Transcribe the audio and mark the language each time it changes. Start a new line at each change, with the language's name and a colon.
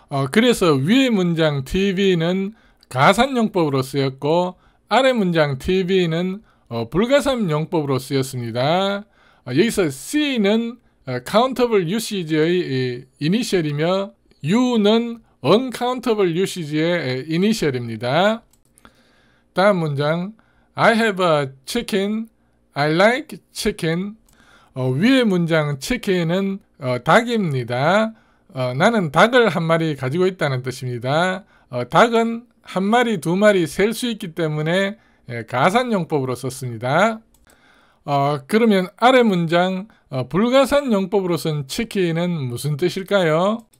Korean: 그래서 위의 문장 TV는 가산용법으로 쓰였고 아래 문장 TV는 불가산용법으로 쓰였습니다. 여기서 C는
English: countable usage
Korean: 의 이니셜이며 U는
English: uncountable usage
Korean: 의 이니셜입니다. 다음 문장
English: I have a chicken, I like chicken.
Korean: 위의 문장 chicken은 닭입니다. 나는 닭을 한 마리 가지고 있다는 뜻입니다. 닭은 한 마리, 두 마리 셀 수 있기 때문에 가산용법으로 썼습니다. 그러면 아래 문장 불가산용법으로 쓴 chicken은 무슨 뜻일까요?